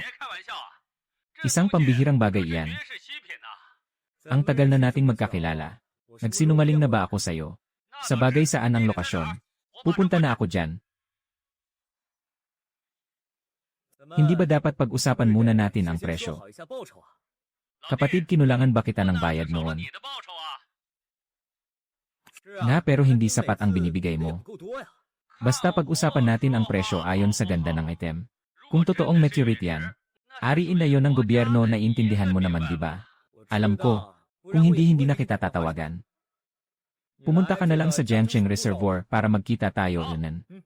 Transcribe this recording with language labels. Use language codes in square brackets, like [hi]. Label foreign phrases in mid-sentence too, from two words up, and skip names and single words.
[tl] Isang pambihirang bagay iyan. Ang tagal na nating magkakilala. Nagsinungaling na ba ako sa'yo? Sa bagay, saan ang lokasyon? Pupunta na ako dyan. Hindi ba dapat pag-usapan muna natin ang presyo? [zh] 好一下报酬啊！ [tl] Kapatid, kinulangan ba kita ng bayad noon? [zh] 是啊， [tl] Na, pero hindi sapat ang binibigay [zh] 也 [tl] mo. [zh] 不够多呀。 [tl] Basta pag-usapan natin ang presyo ayon sa ganda ng item. Kung totoong meteorite yan, ariin na yon ng gobyerno, na intindihan mo naman, di ba? Alam ko, kung hindi na kita tatawagan. Pumunta ka na lang sa Jiangcheng Reservoir para magkita tayo, Unan.